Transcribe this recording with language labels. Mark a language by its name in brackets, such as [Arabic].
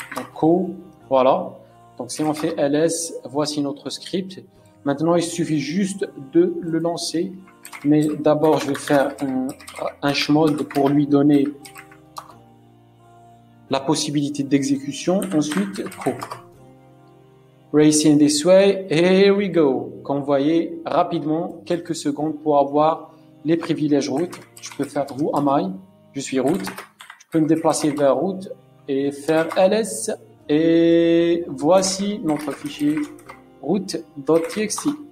[French] Donc, co, voilà. Donc, si on fait ls, voici notre script. Maintenant, il suffit juste de le lancer. Mais d'abord, je vais faire un chmod pour lui donner la possibilité d'exécution. Ensuite, co. [English] Racing this way, here we go. [French] Comme vous voyez, rapidement, quelques secondes pour avoir les privilèges root. Je peux faire who am I, je suis root. Je peux me déplacer vers root et faire ls. Et voici notre fichier root.txt.